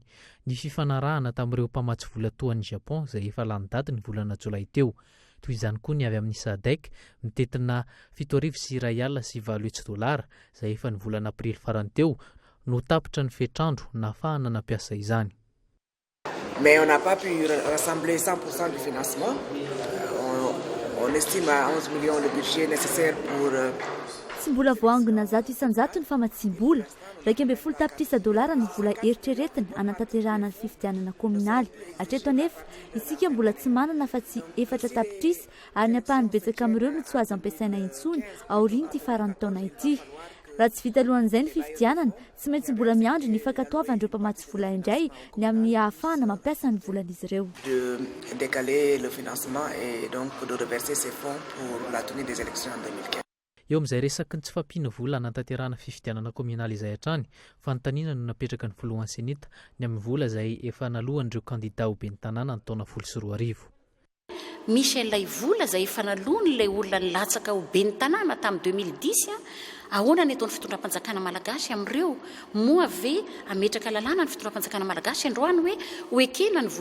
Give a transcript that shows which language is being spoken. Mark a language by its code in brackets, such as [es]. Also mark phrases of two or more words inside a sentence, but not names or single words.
[mg] Ny fifanarahana tamin'ireo mpamatsy vola toan'ny Japon izay efa lany daty ny volana Jolay teo. Toy izany koa ny avy amin'ny SADC mitetina $7,500 izay efa ny volana Aprily farany teo no tapitra ny fetrandro nahafahana nampiasa izany. [fr] Mais on n'a pas pu rassembler 100% du financement. On estime à 11 millions le budget nécessaire pour... [mg] Tsy mbola voangona 100 ny famatsim-bola, $250 ny vola eritreretina anatanterahana ny fifidianana kominaly. Hatreto anefa isika mbola tsy manana fa tsy 4 tapitrisa ary ny ampahany betsaka amin'ireo no tsy azo ampiasaina intsony aoriany ty faran'ny taona ity. Raha tsy vita alohan'izay ny fifidianana, tsy maintsy mbola miandry ny fankatoavan'ireo mpamatsy vola indray ny amin'ny ahafahana mampiasa ny volan'izy ireo. [fr] De décaler le financement et donc de reverser ces fonds pour la tenue des élections en 2015. [mg] Eo amin'izay resaky ny tsy fampiana vola anatanterahana fifidianana kominaly izay hatrany, fanontaniana no napetraka ny filohan'ny senita ny amin'ny vola izay efa nalohan'ireo kandida ho ben'ny tanàna ny taona 2024. Misy ilay vola izay efa nalohany ilay olona nilatsaka ho ben'ny tanàna tamin'ny 2010 ahoana ny ataon'ny fitondram-panjakana malagasy amin'ireo moa ve ametraka lalàna ny fitondram-panjakana malagasy androany hoe ekena ny